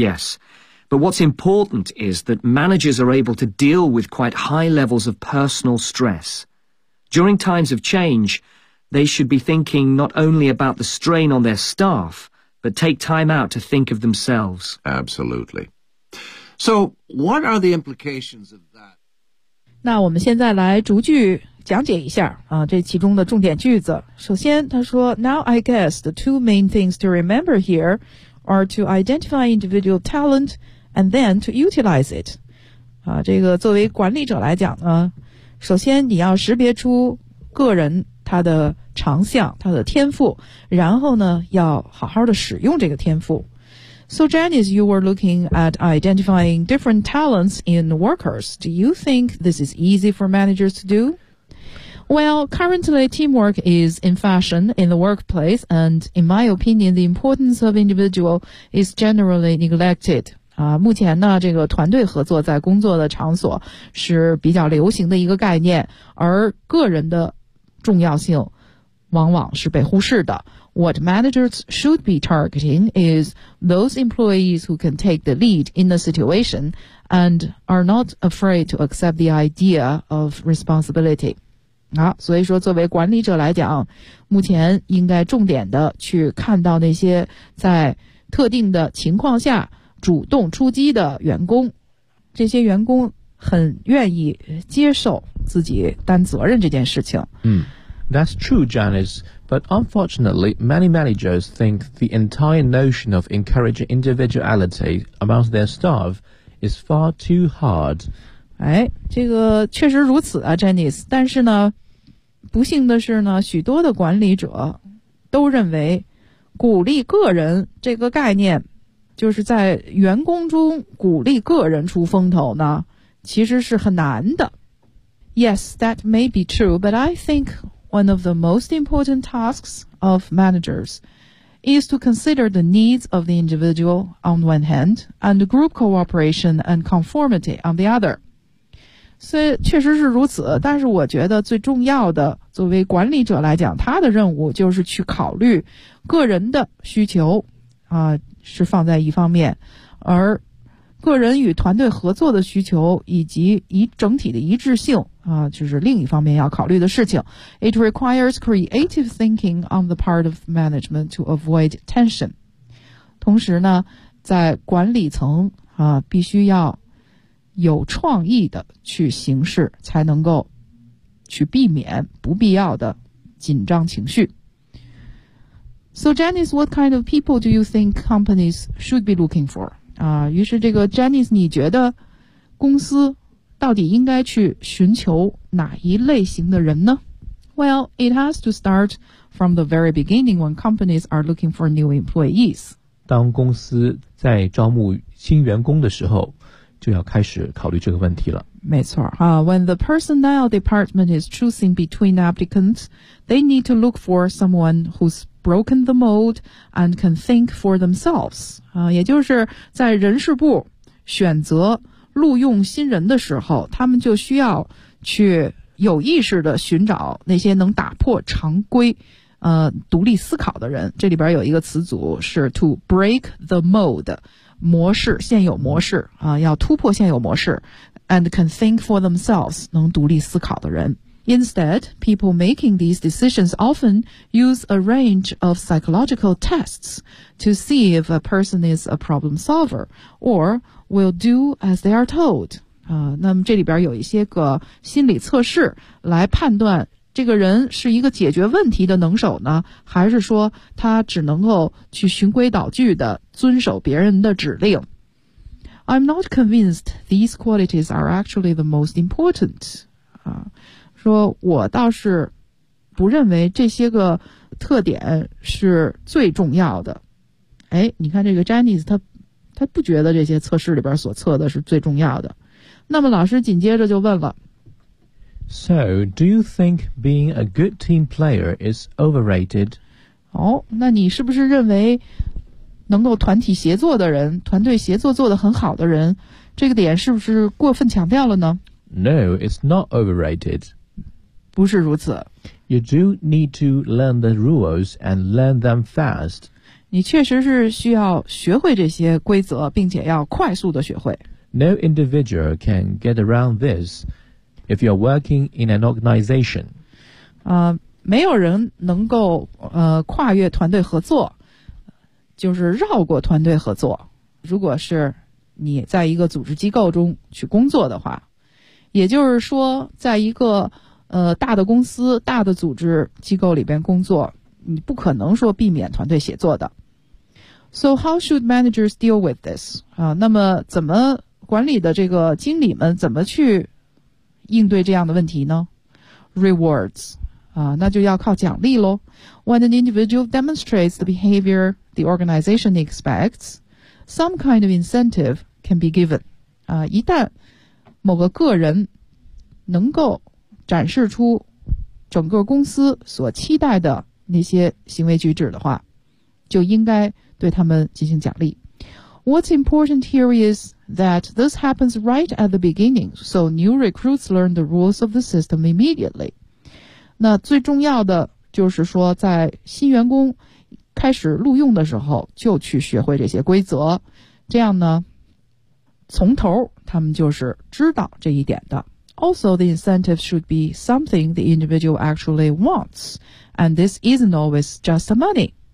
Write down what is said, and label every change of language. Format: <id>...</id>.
<en>Yes, but what's important is that managers are able to deal with quite high levels of personal stress. During times of change, they should be thinking not only about the strain on their staff, but take time out to think of themselves. Absolutely. So, what are the implications of that?</en> <zh>那我们现在来逐句讲解一下啊，这其中的重点句子。首先，他说</zh> <en>，Now I guess the two main things to remember here are to identify individual talent and then to utilize it。</en> <zh>啊，这个作为管理者来讲呢，首先你要识别出个人他的长项、他的天赋，然后呢，要好好的使用这个天赋。</zh> <en>So Janice, you were looking at identifying different talents in workers. Do you think this is easy for managers to do? Well, currently teamwork is in fashion in the workplace, and in my opinion, the importance of individual is generally neglected.</en> <zh>啊，目前呢，这个团队合作在工作的场所是比较流行的一个概念，而个人的重要性往往是被忽视的。</zh> <en>What managers should be targeting is those employees who can take the lead in the situation and are not afraid to accept the idea of responsibility.</en> <zh>好，所以说作为管理者来讲，目前应该重点的去看到那些在特定的情况下主动出击的员工，这些员工很愿意接受自己担责任这件事情。嗯。</zh> <en>That's true, Janice, but unfortunately, many managers think the entire notion of encouraging individuality amongst their staff is far too hard.</en> <zh>哎，这个确实如此啊 ,Janice, 但是呢，不幸的是呢，许多的管理者都认为鼓励个人这个概念，就是在员工中鼓励个人出风头呢，其实是很难的。</zh> <en>Yes, that may be true, but I think... One of the most important tasks of managers is to consider the needs of the individual on one hand and group cooperation and conformity on the other.</en> <zh>所以确实是如此，但是我觉得最重要的，作为管理者来讲，他的任务就是去考虑个人的需求，啊，是放在一方面，而个人与团队合作的需求以及以整体的一致性啊，就是另一方面要考虑的事情。</zh> <en>It requires creative thinking on the part of management to avoid tension.</en> <zh>同时呢，在管理层啊，必须要有创意的去行事，才能够去避免不必要的紧张情绪。</zh> <en>So Janice, what kind of people do you think companies should be looking for?</en> <zh>啊，于是这个 Janice， 你觉得公司到底应该去寻求哪一类型的人呢</zh> <en>？Well, it has to start from the very beginning when companies are looking for new employees.</en> <zh>当公司在招募新员工的时候，就要开始考虑这个问题了。没错啊</zh> <en>，When the personnel department is choosing between applicants, they need to look for someone who's broken the mold and can think for themselves.</en> <zh>啊，也就是在人事部选择。录用新人的时候，他们就需要去有意识地寻找那些能打破常规、独立思考的人。这里边有一个词组是</zh> <en>to break the mold，</en> <zh>模式，现有模式、要突破现有模式</zh> <en>and can think for themselves，</en> <zh>能独立思考的人。</zh> <en>Instead, people making these decisions often use a range of psychological tests to see if a person is a problem solver or will do as they are told.</en> <zh>那么这里边有一些个心理测试来判断这个人是一个解决问题的能手呢，还是说他只能够去循规蹈矩的遵守别人的指令。</zh> <en>I'm not convinced these qualities are actually the most important.</en> <zh>说我倒是不认为这些个特点是最重要的。哎，你看这个 Janice 他不觉得这些测试里边所测的是最重要的。那么老师紧接着就问了，</zh> <en>So, do you think being a good team player is overrated?</en> <zh>哦，那你是不是认为能够团体协作的人，团队协作做得很好的人，这个点是不是过分强调了呢？</zh> <en>No, it's not overrated.</en> <zh>不是如此。</zh> <en>You do need to learn the rules and learn them fast.</en> <zh>你确实是需要学会这些规则，并且要快速地学会。</zh> <en>No individual can get around this if you're working in an organization.</en> <zh>没有人能够跨越团队合作，就是绕过团队合作。如果是你在一个组织机构中去工作的话，也就是说在一个大的公司、大的组织机构里边工作，你不可能说避免团队协作的。</zh> <en>So how should managers deal with this?</en> <zh>那么怎么管理的这个经理们怎么去应对这样的问题呢？ Rewards, 那就要靠奖励咯。</zh> <en>When an individual demonstrates the behavior the organization expects, some kind of incentive can be given.</en> <zh>一旦某个个人能够展示出整个公司所期待的那些行为举止的话，就应该对他们进行奖励。</zh> <en>What's important here is that this happens right at the beginning, so new recruits learn the rules of the system immediately.</en> <zh>那最重要的就是说在新员工开始录用的时候就去学会这些规则，这样呢从头他们就是知道这一点的。</zh> <en>Also, the incentive should be something the individual actually wants, and this isn't always just money.</en>